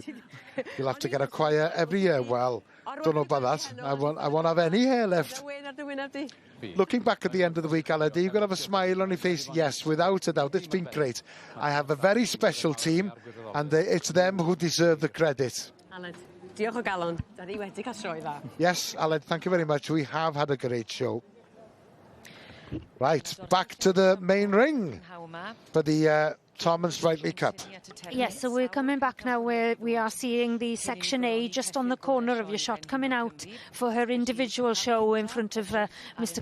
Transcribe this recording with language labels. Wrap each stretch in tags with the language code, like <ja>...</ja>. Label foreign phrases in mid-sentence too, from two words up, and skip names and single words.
<en>You'll have to get a choir every year. Well, don't know about that. I won't have any hair left. Looking back at the end of the week, Aled, are you going to have a smile on your face? Yes, without a doubt. It's been great. I have a very special team, and it's them who deserve the credit.</en> <cy>Aled, diolch o galon. Da ni wedi cael sioe dda.</cy> <en>Yes, Aled, thank you very much. We have had a great show. Right, back to the main ring for the Thomond Sprightly Cup. Yes, so we're coming back now where we are seeing the Section A just on the corner of your shot coming out for her individual show in front of Mr.</en>